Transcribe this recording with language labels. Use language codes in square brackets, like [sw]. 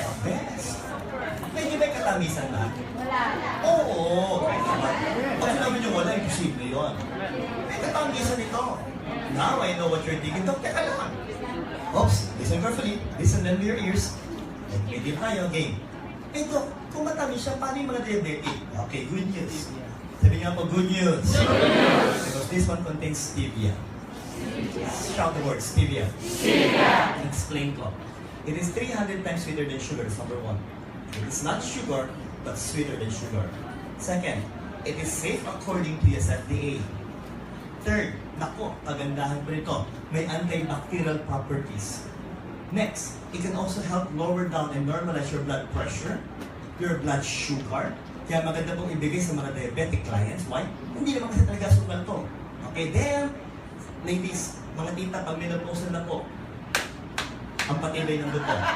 [tl] Yes! Medyo may katamisan na. Wala. Oo! Pag sinabi nyo wala, imposible yun. May katamisan ito. [en] Now I know what you're thinking. [tl] Teka lang. [en] Oops, listen carefully. Listen then with your ears. [tl] May deal tayo, game. Ito, kung matamis siya, paano yung mga diabetic? [en] Okay, good news. [tl] Sabi nga po, [en] good news. Good news. Because this one contains stevia. Shout the word, stevia. Stevia. [tl] Explain ko. [en] It is 300 times sweeter than sugar, is number one. It is not sugar, but sweeter than sugar. Second, it is safe according to the FDA. Third, [tl] nako, kagandahan po nito, may antibacterial properties. [en] Next, it can also help lower down and normalize your blood pressure, your blood sugar. [tl] Kaya maganda pong ibigay sa mga diabetic clients. Why? Hindi naman kasi talaga sugal to. Okay, then, ladies, mga tita, pag menopause na po, ang patibay ng dugo.